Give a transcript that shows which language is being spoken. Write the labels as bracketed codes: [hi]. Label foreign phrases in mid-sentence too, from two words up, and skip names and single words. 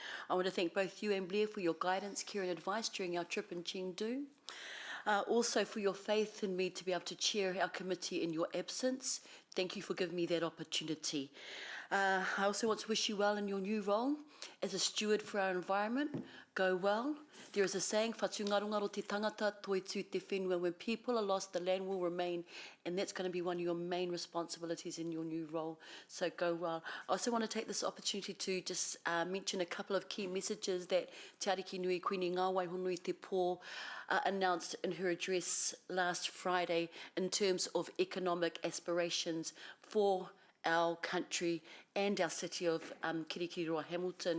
[en] I want to thank both you and Blair for your guidance, care and advice during our trip in Chengdu. Also for your faith in me to be able to chair our committee in your absence. Thank you for giving me that opportunity. I also want to wish you well in your new role as a steward for our environment. Go well. There is a saying, [mi] whatu ngarongaro te tangata, toi tū te whenua. [en] When people are lost, the land will remain, and that's going to be one of your main responsibilities in your new role. So go well. I also want to take this opportunity to just mention a couple of key messages that Te Ariki Nui Queenie Ngā Waihonui Te Pō announced in her address last Friday in terms of economic aspirations for our country and our city of Kirikiriroa, Hamilton.